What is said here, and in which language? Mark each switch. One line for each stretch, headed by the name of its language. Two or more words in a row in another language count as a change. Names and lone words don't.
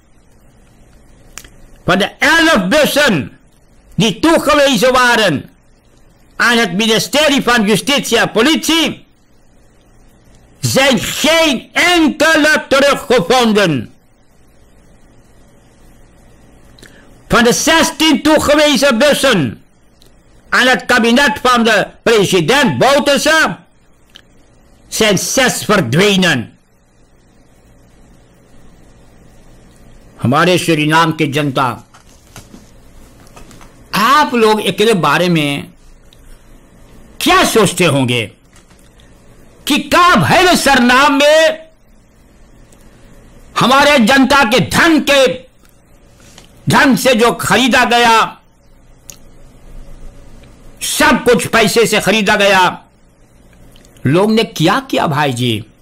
Dutch: Van de 11 bussen die toegewezen waren aan het ministerie van Justitie en Politie zijn geen enkele teruggevonden. Van de 16 toegewezen bussen aan het kabinet van de president Bouterse zijn 6 verdwenen.
Caribbean Hindustani: हमारे सूरीनाम की जनता, आप लोग इसके बारे में क्या सोचते होंगे कि कब है सरनाम में हमारे जनता के धन से जो खरीदा गया, सब कुछ पैसे से खरीदा गया, लोग ने क्या किया भाई जी?